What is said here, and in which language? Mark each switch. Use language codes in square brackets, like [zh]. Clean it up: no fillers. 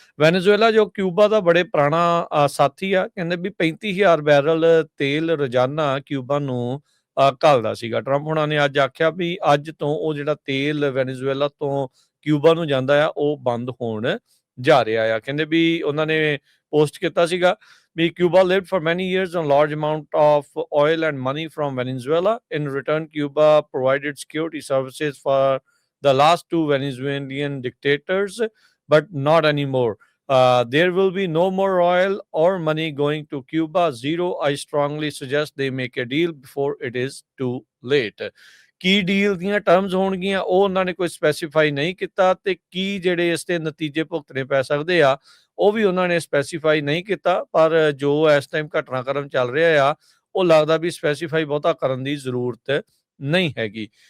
[pa] Venezuela ਜੋ Cuba ਦਾ ਬੜੇ ਪੁਰਾਣਾ ਸਾਥੀ ਆ, ਕਹਿੰਦੇ ਵੀ 35,000 ਬੈਰਲ ਤੇਲ ਰੋਜ਼ਾਨਾ ਕਿਊਬਾ ਨੂੰ ਘੱਲਦਾ ਸੀਗਾ। ਟਰੰਪ ਹੁਣਾਂ ਨੇ ਅੱਜ ਆਖਿਆ ਵੀ ਅੱਜ ਤੋਂ ਉਹ ਜਿਹੜਾ ਤੇਲ ਵੈਨੇਜ਼ੁਏਲਾ ਤੋਂ ਕਿਊਬਾ ਨੂੰ ਜਾਂਦਾ ਆ ਉਹ ਬੰਦ ਹੋਣ ਜਾ ਰਿਹਾ ਆ। ਕਹਿੰਦੇ ਵੀ ਉਹਨਾਂ ਨੇ ਪੋਸਟ ਕੀਤਾ ਸੀਗਾ ਵੀ [en] Cuba lived for many years on large amount of oil and money from Venezuela. In return, Cuba provided security services for the last 2 Venezuelan dictators, but not anymore. There will be no more oil or money going to Cuba. Zero. I strongly suggest they make a deal before it is too late. [pa] Ki deal ਦੀਆਂ terms ਹੋਣਗੀਆਂ ਉਹ ਉਹਨਾਂ ਨੇ ਕੋਈ specify ਨਹੀਂ ਕੀਤਾ, ਤੇ ਕੀ ਜਿਹੜੇ ਇਸ ਤੇ ਨਤੀਜੇ ਭੁਗਤਣੇ ਪੈ ਸਕਦੇ ਆ ਉਹ ਵੀ ਉਹਨਾਂ ਨੇ ਸਪੈਸੀਫਾਈ ਨਹੀਂ ਕੀਤਾ। ਪਰ ਜੋ ਇਸ ਟਾਈਮ ਘਟਨਾਕ੍ਰਮ ਚੱਲ ਰਿਹਾ ਆ ਉਹ ਲੱਗਦਾ ਵੀ ਸਪੈਸੀਫਾਈ ਬਹੁਤਾ ਕਰਨ ਦੀ ਜ਼ਰੂਰਤ ਨਹੀਂ ਹੈਗੀ।